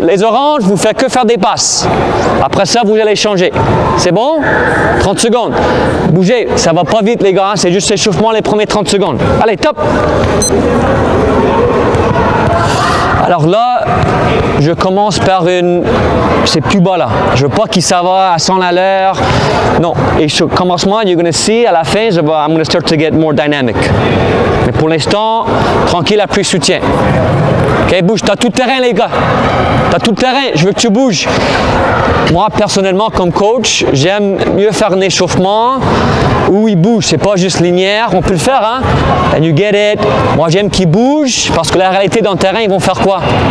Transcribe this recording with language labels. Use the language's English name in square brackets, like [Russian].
[French] Les oranges, vous ne faites que faire des passes. Après ça, vous allez changer. C'est bon? 30 secondes. Bougez, ça va pas vite les gars, hein? C'est juste l'échauffement les premiers 30 secondes. Allez, top! Alors là, je commence par une... C'est plus bas là. Je veux pas qu'il ça va à 100 à l'heure. Non. Et au commencement, [English] you're going to see, [French] à la fin, [English] I'm going to start to get more dynamic. [French] Mais pour l'instant, tranquille, appui soutien. Ok, bouge. Tu as tout le terrain, les gars. Tu as tout le terrain. Je veux que tu bouges. Moi, personnellement, comme coach, j'aime mieux faire un échauffement où il bouge. C'est pas juste linéaire. On peut le faire, hein? [English] And you get it. [French] Moi, j'aime qu'ils bougent parce que la réalité dans le terrain, ils vont faire quoi?